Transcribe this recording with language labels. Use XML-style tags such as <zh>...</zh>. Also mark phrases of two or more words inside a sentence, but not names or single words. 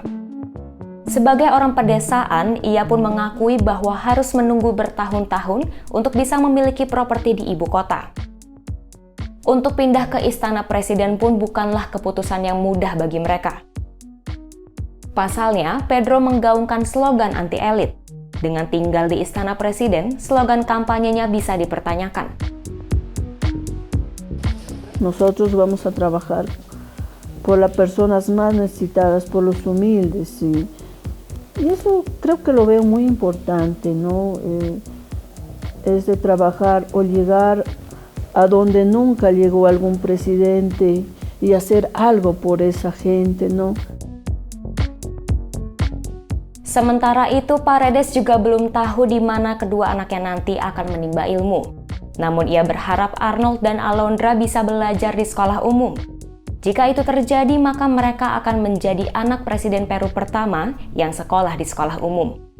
<id>Sebagai orang pedesaan, ia pun mengakui bahwa harus menunggu bertahun-tahun untuk bisa memiliki properti di ibu kota. Untuk pindah ke istana presiden pun bukanlah keputusan yang mudah bagi mereka. Pasalnya, Pedro menggaungkan slogan anti-elit. Dengan tinggal di istana presiden, slogan kampanyenya bisa dipertanyakan.</id> <es>Nosotros vamos a trabajar por las personas más necesitadas, por los humildes, y eso creo que lo veo muy importante, ¿no? Es de trabajar o llegar a donde nunca llegó algún presidente y hacer algo por esa gente, ¿no?</es> <id>Sementara itu, Paredes juga belum tahu di mana kedua anaknya nanti akan menimba ilmu. Namun ia berharap Arnold dan Alondra bisa belajar di sekolah umum. Jika itu terjadi, maka mereka akan menjadi anak Presiden Peru pertama yang sekolah di sekolah umum.</id>